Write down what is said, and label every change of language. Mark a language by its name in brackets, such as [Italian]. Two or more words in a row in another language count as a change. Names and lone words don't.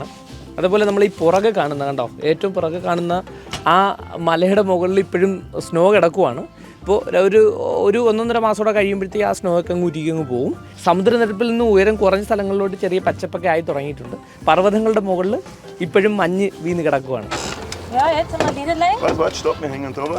[Malayalam] അതുപോലെ നമ്മൾ ഈ പുറകെ കാണുന്ന കണ്ടോ, ഏറ്റവും പുറകെ കാണുന്ന ആ മലയുടെ മുകളിൽ ഇപ്പോഴും സ്നോ കിടക്കുവാണ്. ഇപ്പോൾ ഒരു 1.5 മാസത്തോടെ കഴിയുമ്പോഴത്തേക്ക് ആ സ്നോ ഒക്കെ അങ്ങ് ഉരുകി പോകും. സമുദ്രനിരപ്പിൽ നിന്ന് ഉയരം കുറഞ്ഞ സ്ഥലങ്ങളിലോട്ട് ചെറിയ പച്ചപ്പൊക്കെ ആയി തുടങ്ങിയിട്ടുണ്ട്. പർവ്വതങ്ങളുടെ മുകളിൽ ഇപ്പോഴും മഞ്ഞ് വീണ് കിടക്കുവാണ്. [German] Ja, jetzt mal wieder lang. Warte, stopp, wir hängen drüber.